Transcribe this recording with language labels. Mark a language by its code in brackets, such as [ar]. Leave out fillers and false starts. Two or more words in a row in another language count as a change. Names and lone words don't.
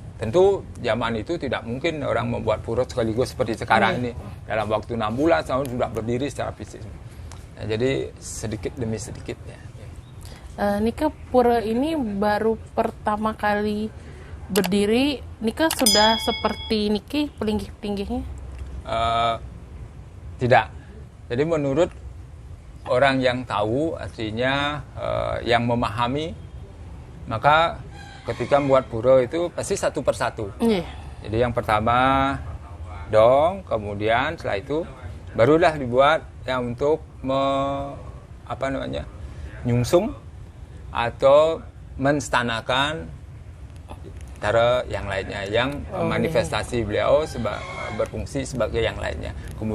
[id] Tentu zaman itu tidak mungkin orang membuat pura sekaligus seperti sekarang ini. Dalam waktu 6 bulan tahun sudah berdiri secara fisik. Nah, jadi sedikit demi sedikit ya. Nika pura ini baru pertama kali berdiri, Nika sudah seperti Niki pelinggih-pelinggihnya? Tidak. Jadi menurut orang yang tahu, artinya yang memahami, maka ketika membuat pura itu pasti satu persatu. Jadi yang pertama dong, kemudian setelah itu barulah dibuat yang untuk nyungsung atau menstanakan antara yang lainnya, yang manifestasi beliau berfungsi sebagai yang lainnya.